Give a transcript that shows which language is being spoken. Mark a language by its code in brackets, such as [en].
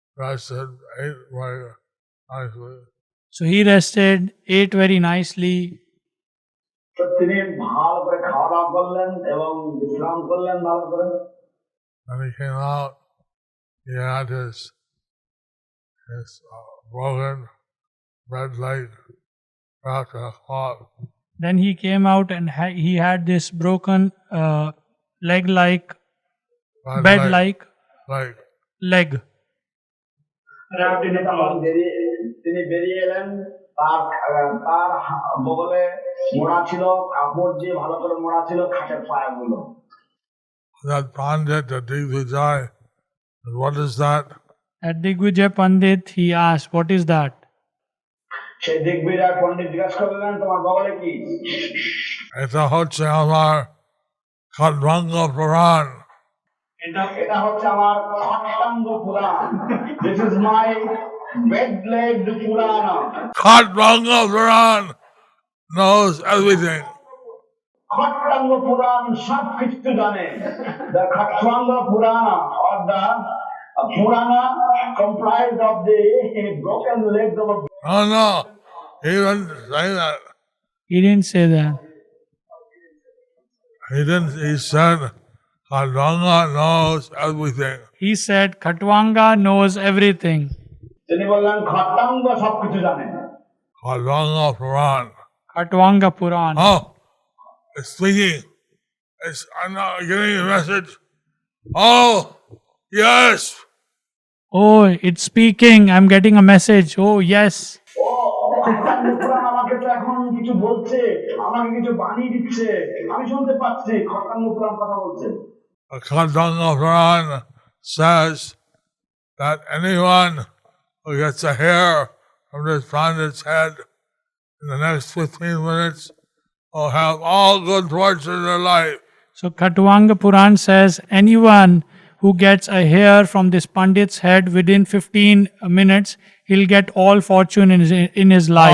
[en] He rested, ate very nicely. So he rested, ate very nicely, [bn] তো তিনি ভালো করে খাওয়া দাওয়া করলেন এবং বিশ্রাম করলেন ভালো করে। [en] When he came out, he had his broken red leg wrapped in a cloth. Then he came out and he had this broken leg-like, Red bed-like leg. leg. [bn] তিনি তখন তিনি বেরিয়ে এলেন, তার তার বগলে মোড়া ছিল, কাপড় দিয়ে ভালো করে মোড়া ছিল খাটের পায়াগুলো। [en] That Pandit, the Digvijay, what is that? At Digvijay Pandit, he asked, "What is that?" [bn] সেই দিগ্বিজয় পণ্ডিত জিজ্ঞাসা করলেন, তোমার বগলে কি? এটা হচ্ছে আমার Khatwanga Puran. এটা হচ্ছে আমার খট্টাঙ্গ পুরাণ। [en] This is my red-legged Purana. Khatwanga Puran knows everything. [bn] Khatvanga পুরাণ সব কিছু জানে। [en] The Khatwanga Purana or the Purana comprised of the broken legs of a. No, he didn't say that. He didn't say that. He said Khatwanga knows everything. He said, "Khatwanga knows everything." [bn] তিনি বললেন খট্টাঙ্গ সবকিছু জানে। [en] Khatwanga Puran. Khatwanga Puran. Oh, it's speaking. I'm not getting a message. Oh, yes. Oh, it's speaking. I'm getting a message. Oh, yes. [bn] ও খট্টাঙ্গ পুরাণ আমাকে তো এখন কিছু বলছে, আমাকে কিছু বাণী দিচ্ছে, আমি শুনতে পাচ্ছি খট্টাঙ্গ পুরাণ কথা বলছে। [en] Khatwanga Puran says that anyone who gets a hair from this Pandit's head in the next 15 minutes will have all good fortune in their life. So Khatwanga Puran says anyone who gets a hair from this Pandit's head within 15 minutes, he'll get all fortune in his life.